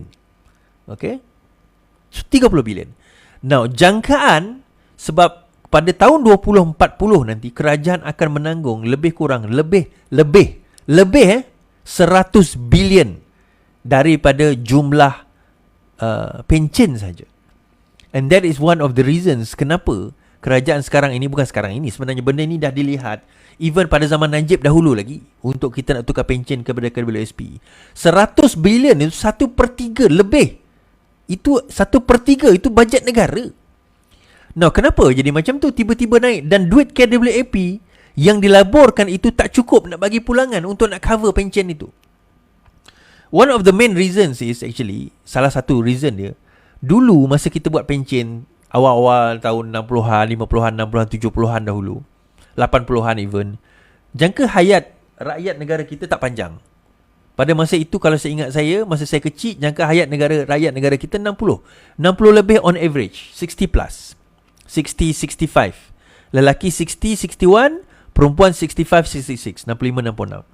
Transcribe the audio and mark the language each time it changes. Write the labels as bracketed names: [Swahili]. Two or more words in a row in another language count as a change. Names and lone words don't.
[English] Okay? So, 30 bilion. [Malay] Now, jangkaan sebab pada tahun 2040 nanti kerajaan akan menanggung lebih kurang 100 bilion daripada jumlah pencen saja. [English] And that is one of the reasons [Malay] kenapa kerajaan sekarang ini, bukan sekarang ini, sebenarnya benda ini dah dilihat even pada zaman Najib dahulu lagi, untuk kita nak tukar pencen kepada KWSP. 100 bilion itu 1/3 lebih. Itu 1/3 itu bajet negara. Nah, kenapa jadi macam tu tiba-tiba naik, dan duit KWAP yang dilaborkan itu tak cukup nak bagi pulangan untuk nak cover pencen itu. [English] One of the main reasons is actually, [Malay] salah satu reason dia, dulu masa kita buat pencen awal-awal tahun 60-an, 50-an, 60-an, 70-an dahulu, 80-an even, jangka hayat rakyat negara kita tak panjang. Pada masa itu, kalau saya ingat saya, masa saya kecil, jangka hayat rakyat negara kita 60 lebih [English] on average, [Malay] 60 plus, 60, 65. Lelaki 60, 61, perempuan 65, 66, 65, 66.